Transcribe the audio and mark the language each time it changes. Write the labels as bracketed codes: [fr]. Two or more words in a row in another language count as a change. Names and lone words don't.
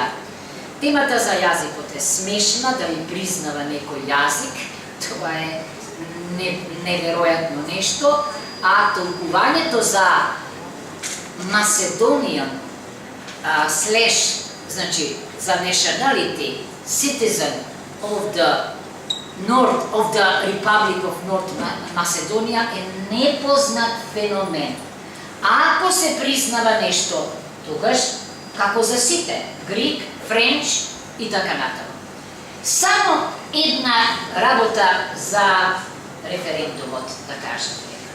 [mk] Темата за јазикот е смешна, да ви признава некој јазик, тоа е неверојатно нешто, а толкувањето за Macedonian значи за [en] nationality, citizen of the Republic of North Macedonia [mk] е непознат феномен. А ако се признава нешто, тогаш како за сите, Грик, Френч и така натаму. Само една работа за референдумот, да кажете.